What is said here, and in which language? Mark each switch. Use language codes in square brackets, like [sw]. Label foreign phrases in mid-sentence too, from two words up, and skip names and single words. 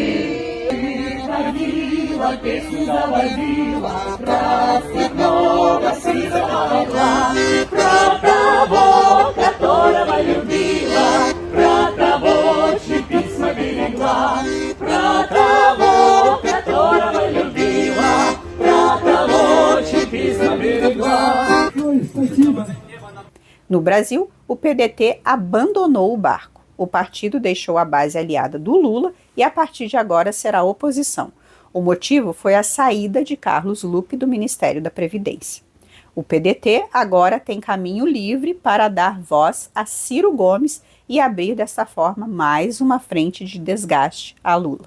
[ru] Ходила, песню заводила, красного сизого орла, про того, которого любила, про того, чьи письма берегла, про того, которого любила, про того, чьи письма берегла. [pt] No Brasil, o PDT abandonou o barco. O partido deixou a base aliada do Lula e a partir de agora será oposição. O motivo foi a saída de Carlos Lupe do Ministério da Previdência. O PDT agora tem caminho livre para dar voz a Ciro Gomes e abrir dessa forma mais uma frente de desgaste a Lula.